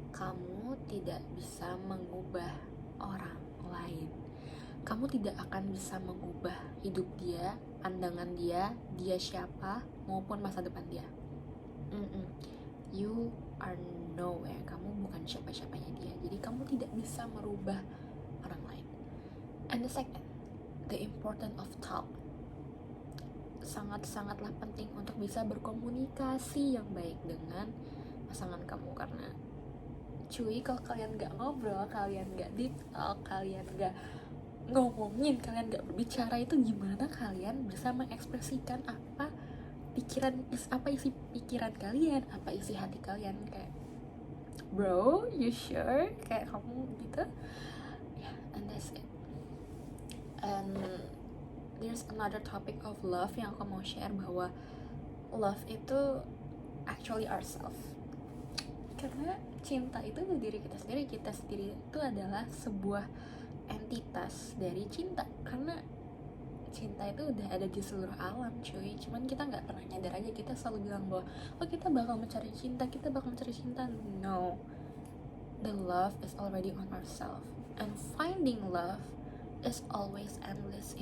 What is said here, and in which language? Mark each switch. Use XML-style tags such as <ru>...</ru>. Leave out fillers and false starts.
<id>Kamu tidak bisa mengubah orang lain. Kamu tidak akan bisa mengubah hidup dia, pandangan dia siapa, maupun masa depan dia.</id> <en>You are nowhere.</en> <id>Kamu bukan siapa-siapanya dia. Jadi kamu tidak bisa merubah orang lain.</id> <en>And the second, the importance of talk.</en> <id>Sangat-sangatlah penting untuk bisa berkomunikasi yang baik dengan pasangan kamu, karena cuy, kalau kalian gak ngobrol, kalian gak deep talk, kalian gak ngomongin, kalian gak berbicara, itu gimana kalian bisa mengekspresikan apa isi pikiran kalian, apa isi hati kalian.</id> <en>Kayak bro, you sure?</en> <id>Kayak kamu gitu.</id> <en>Yeah, and that's it. And there's another topic of love</en> <id>yang aku mau share, bahwa</id> <en>love itu actually ourselves.</en> <id>Karena cinta itu dari diri kita sendiri itu adalah sebuah entitas dari cinta, karena cinta itu udah ada di seluruh alam cuy, cuman kita nggak pernah nyadar aja. Kita selalu bilang bahwa oh kita bakal mencari cinta.</id> <en>No, the love is already on ourselves, and finding love is always endless.</en>